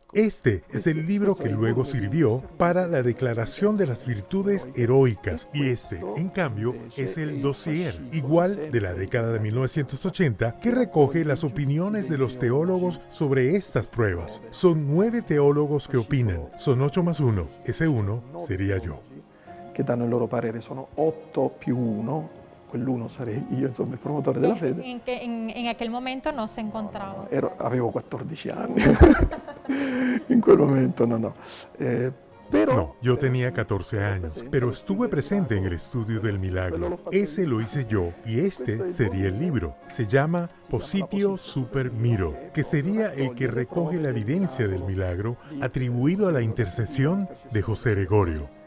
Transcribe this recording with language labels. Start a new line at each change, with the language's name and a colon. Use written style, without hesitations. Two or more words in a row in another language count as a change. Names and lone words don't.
Spanish: Este es el libro que luego sirvió para la declaración de las virtudes heroicas y este, en cambio, es el dossier, igual de la década de 1980, que recoge las opiniones de los teólogos sobre estas pruebas. Son 9 teólogos que opinan, son 8 más 1, ese 1 sería yo.
Italian: Che danno il loro parere, sono 8 più 1. Quell'uno sarei io, insomma, il promotore della fede.
Spanish: En aquel momento no se encontraba.
Italian: Avevo 14 anni. In quel momento no.
Spanish: No, yo tenía 14 años, pero estuve presente en el estudio del milagro. Ese lo hice yo y este sería el libro. Se llama Positio Super Miro, que sería el que recoge la evidencia del milagro atribuido a la intercesión de José Gregorio.